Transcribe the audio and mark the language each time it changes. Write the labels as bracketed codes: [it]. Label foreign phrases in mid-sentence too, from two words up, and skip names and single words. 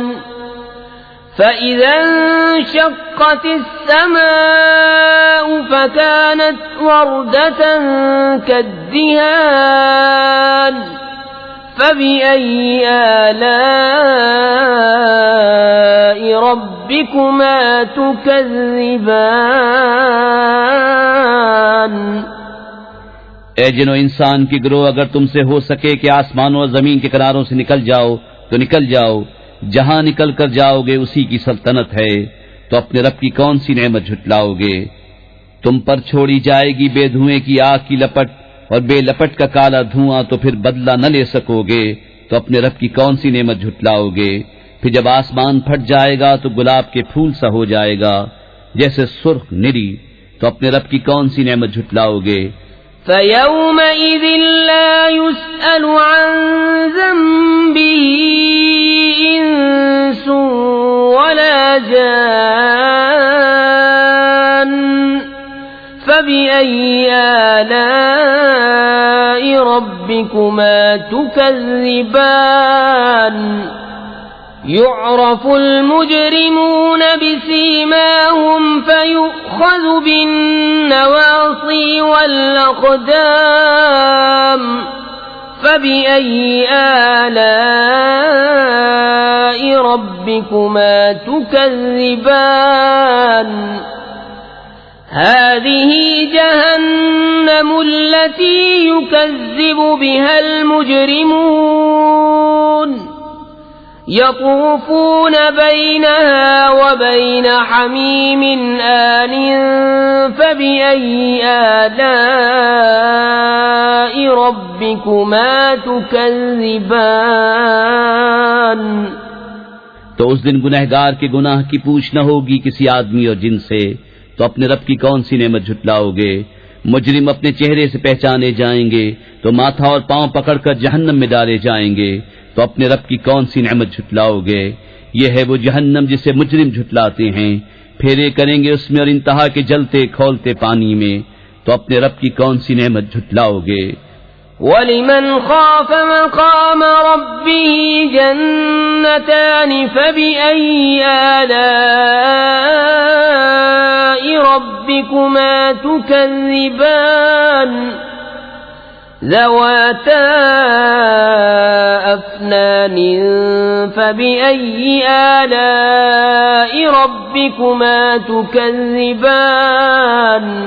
[ar] فإذا انشقت السماء فكانت وردة كالدهان فبأي آلاء ربكما تكذبان। [ur] اے جن و انسان کی گروہ، اگر تم سے ہو سکے کہ آسمانوں اور زمین کے کناروں سے نکل جاؤ تو نکل جاؤ. جہاں نکل کر جاؤ گے اسی کی سلطنت ہے، تو اپنے رب کی کون سی نعمت جھٹلاؤ گے. تم پر چھوڑی جائے گی بے دھوئیں کی آگ کی لپٹ اور بے لپٹ کا کالا دھواں، تو پھر بدلہ نہ لے سکو گے، تو اپنے رب کی کون سی نعمت جھٹلاؤ گے. پھر جب آسمان پھٹ جائے گا تو گلاب کے پھول سا ہو جائے گا جیسے سرخ نری، تو اپنے رب کی کون سی نعمت جھٹلاؤ گے. [ar] فيومئذ لا يسأل عن ذنبه إنس ولا جان فبأي آلاء ربكما تكذبان. يعرف المجرمون بسيماهم فيؤخذ بالنواصي والأقدام فبأي آلاء ربكما تكذبان. هذه جهنم التي يكذب بها المجرمون يطوفون بينها وبين حميم آن فبأي آلاء ربكما تكذبان. [ur] تو اس دن گنہگار کے گناہ کی پوچھ نہ ہوگی کسی آدمی اور جن سے، تو اپنے رب کی کون سی نعمت جھٹلاؤ گے. مجرم اپنے چہرے سے پہچانے جائیں گے تو ماتھا اور پاؤں پکڑ کر جہنم میں ڈالے جائیں گے، تو اپنے رب کی کون سی نعمت جھٹلاؤ گے. یہ ہے وہ جہنم جسے مجرم جھٹلاتے ہیں، پھیرے کریں گے اس میں اور انتہا کے جلتے کھولتے پانی میں، تو اپنے رب کی کون سی نعمت جھٹلاؤ گے. [ar] ولمن خاف مقام ربه جنتان فبأي آلاء ربكما تكذبان. ذواتا أفنان فبأي آلاء ربكما تكذبان